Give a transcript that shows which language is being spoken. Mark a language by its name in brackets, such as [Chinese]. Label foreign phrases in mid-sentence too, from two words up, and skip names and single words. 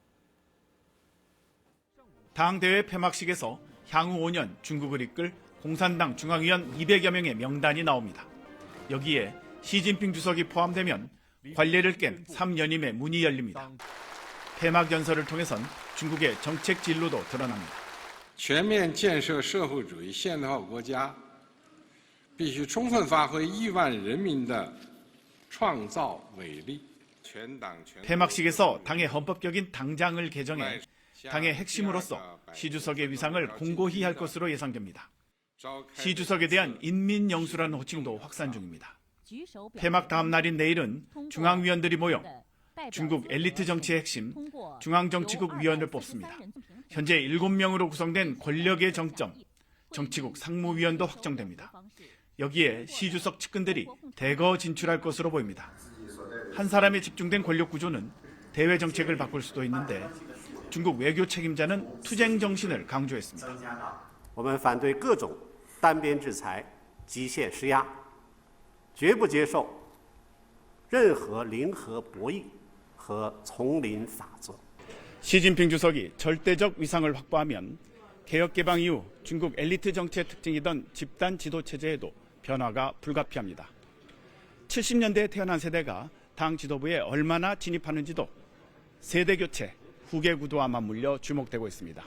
[Korean] 당대회 폐막식에서 향후 5년 중국을 이끌 공산당 중앙위원 200여 명의 명단이 나옵니다. 여기에 시진핑 주석이 포함되면 관례를 깬 3연임의 문이 열립니다. 폐막 연설을 통해선 중국의 정책 진로도 드러납니다. [Chinese] 全面建设社会主义现代化国家必须充分发挥亿万人民的创造伟力。 [Korean] 폐막식에서 당의 헌법적인 당장을 개정해 당의 핵심으로서 시 주석의 위상을 공고히 할 것으로 예상됩니다. 시 주석에 대한 인민영수라는 호칭도 확산 중입니다. 폐막 다음 날인 내일은 중앙위원들이 모여 중국 엘리트 정치의 핵심 중앙정치국 위원을 뽑습니다. 현재 7명으로 구성된 권력의 정점, 정치국 상무위원도 확정됩니다. 여기에 시 주석 측근들이 대거 진출할 것으로 보입니다. 한 사람에 집중된 권력 구조는 대외 정책을 바꿀 수도 있는데 중국 외교 책임자는 투쟁 정신을 강조했습니다. [Chinese] 我们反对各种单边制裁、极限施压，绝不接受任何零和博弈和丛林法则。 [Korean] 시진핑 주석이 절대적 위상을 확보하면 개혁 개방 이후 중국 엘리트 정치의 특징이던 집단 지도 체제에도 변화가 불가피합니다. 70년대에 태어난 세대가 당 지도부에 얼마나 진입하는지도 세대 교체, 후계 구도와 맞물려 주목되고 있습니다.